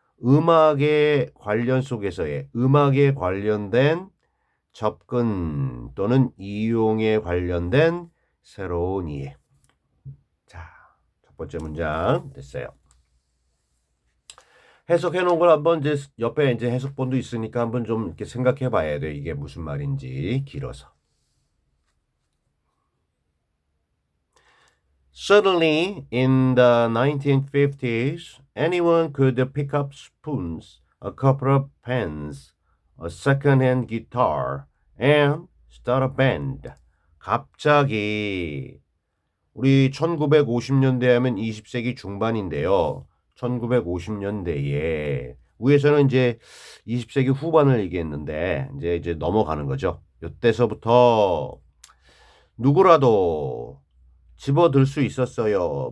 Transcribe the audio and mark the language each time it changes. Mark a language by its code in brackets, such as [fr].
[ko] 음악의 관련 속에서의 음악에 관련된 접근 또는 이용에 관련된 새로운 이해. 자, 첫 번째 문장 됐어요. 해석해 놓은 걸 한번 이제 옆에 이제 해석본도 있으니까 한번 좀 이렇게 생각해 봐야 돼. 이게 무슨 말인지 길어서. [en] Suddenly, in the 1950s, anyone could pick up spoons, a couple of pens, a second-hand guitar, and start a band. [ko] 갑자기 우리 1950년대 하면 20세기 중반인데요. 1950년대에 위에서는 이제 20세기 후반을 얘기했는데 이제 넘어가는 거죠. 이때서부터 누구라도 집어들 수 있었어요.